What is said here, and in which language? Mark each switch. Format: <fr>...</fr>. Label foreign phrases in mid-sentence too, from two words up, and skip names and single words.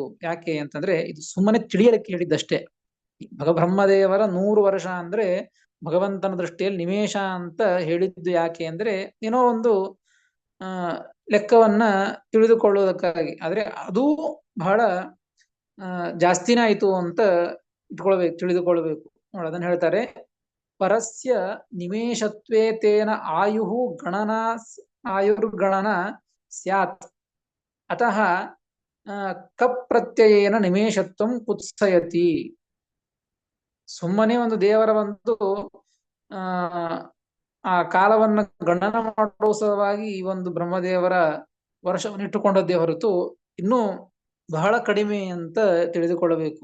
<kn>ಯಾಕೆ ಅಂತಂದ್ರೆ ಇದು ಸುಮ್ಮನೆ ತಿಳಿಯಲಿಕ್ಕೆ ಹೇಳಿದ್ದಷ್ಟೇ. ಬ್ರಹ್ಮದೇವರ 100 ವರ್ಷ ಅಂದ್ರೆ ಭಗವಂತನ ದೃಷ್ಟಿಯಲ್ಲಿ ನಿಮೇಷ ಅಂತ ಹೇಳಿದ್ದು ಯಾಕೆ ಅಂದ್ರೆ ಏನೋ ಒಂದು ಲೆಕ್ಕವನ್ನ ತಿಳಿದುಕೊಳ್ಳುವುದಕ್ಕಾಗಿ. ಆದ್ರೆ ಅದು ಬಹಳ ಜಾಸ್ತಿನೇ ಆಯ್ತು ಅಂತ ತಿಳಿದುಕೊಳ್ಬೇಕು. ನೋಡಿ, ಅದನ್ನ ಹೇಳ್ತಾರೆ,</kn> <sa>ಪರಸ್ಯ ನಿಮೇಷತ್ವೇ ತೇನ ಆಯುರ್ಗಣನ ಸ್ಯಾತ್ ಅತಃ ಕಪ್ ಪ್ರತ್ಯಯೇನ ನಿಮೇಷತ್ವಂ ಕುತ್ಸಯತಿ.</sa> <kn>ಸುಮ್ಮನೆ ಒಂದು ದೇವರ ಒಂದು ಆ ಕಾಲವನ್ನು ಗಣನ ಮಾಡುವ ಸಲುವಾಗಿ ಈ ಒಂದು ಬ್ರಹ್ಮದೇವರ ವರ್ಷವನ್ನು ಇಟ್ಟುಕೊಂಡದ್ದೇ ಹೊರತು ಇನ್ನೂ ಬಹಳ ಕಡಿಮೆ ಅಂತ ತಿಳಿದುಕೊಳ್ಳಬೇಕು.</kn>